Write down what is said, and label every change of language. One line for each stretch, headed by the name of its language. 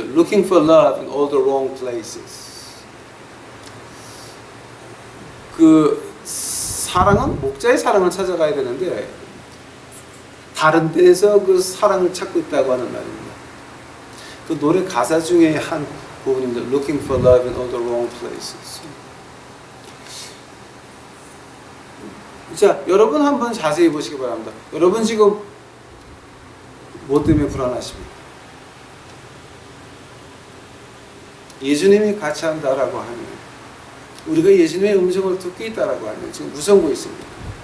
English: Looking for love in all the wrong places.
Korean: 그 사랑은 목자의 사랑을 찾아가야 되는데 다른 데서 그 사랑을 찾고 있다고 하는 말입니다. 그 노래 가사 중에 한 부분입니다.
English: Looking for love in all the wrong places.
Korean: 자, 여러분 한번 자세히 보시기 바랍니다. 여러분 지금 뭐 때문에 불안하십니까? 예수님이 같이 한다라고 하면, 우리가 예수님의 음성을 듣고 있다라고 하면 지금 무서운 거 있습니다.